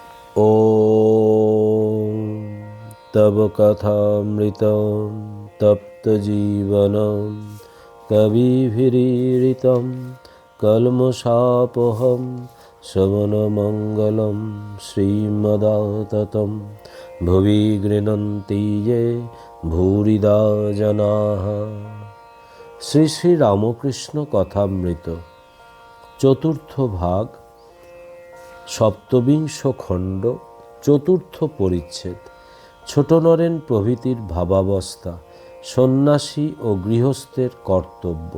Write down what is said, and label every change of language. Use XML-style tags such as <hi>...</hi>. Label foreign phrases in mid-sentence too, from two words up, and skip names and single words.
<sa>ॐ तव कथामृतं तप्तजीवनं कविभिरीडितं कल्मषापहं श्रवणमङ्गलं श्रीमदाततं भुवि गृह्णन्ति ये भूरिदा जनाः।</sa> <bn>শ্রী শ্রী রামকৃষ্ণ কথামৃত চতুর্থ ভাগ, সপ্তবিংশ খণ্ড, চতুর্থ পরিচ্ছেদ। ছোট নরেন প্রভৃতির ভাবাবস্থা, সন্ন্যাসী ও গৃহস্থের কর্তব্য।</bn>